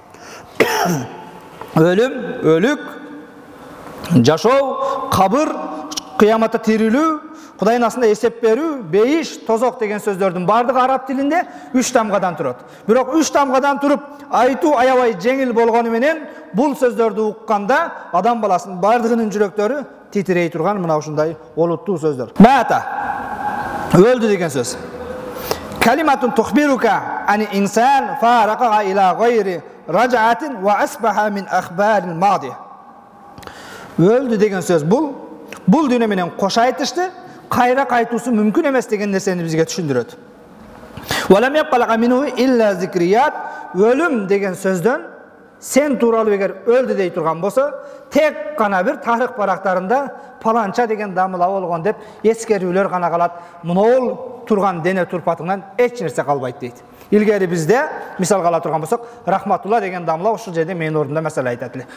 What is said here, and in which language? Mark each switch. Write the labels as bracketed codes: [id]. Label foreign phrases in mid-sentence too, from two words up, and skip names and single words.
[ky] Өлүм, өлүк, жашоо, кабыр, кыяматта тирилүү, Кудайдын астында эсеп берүү, бейиш, тозок деген сөздөрдүн бардыгы араб тилинде 3 тамгадан турат. Бирок 3 тамгадан туруп айтуу аябай жеңил болгону менен бул сөздөрдү укканда адам баласынын бардыгынын жүрөктөрү титирей турган мына ушундай олуттуу сөздөр. [ar] Мата, [ky] өлдү деген сөз. [ar] كلمة تخبرك أن الإنسان فارق إلى غير رجعة وأصبح من أخبار الماضي. [ky] Өлдү деген сөз бул дүйнө менен кош айтышты, кайра кайтуусу мүмкүн эмес деген нерсени бизге түшүндүрөт. [ar] ولم يبق له منه إلا ذكريات. [ky] Өлүм деген сөздөн сен тууралуу эгер өлдү дей турган болсо, тек гана бир тарых барактарында паланча деген дамыла болгон деп эскерүүлөр гана калат. Мынол турган дене турпатыңан эч нерсе калбайт дейт. Илгери бизде мисалга ала турган болсок, Рахматулла деген дамыла ушул жерде менин ордумда маселе айтат эле.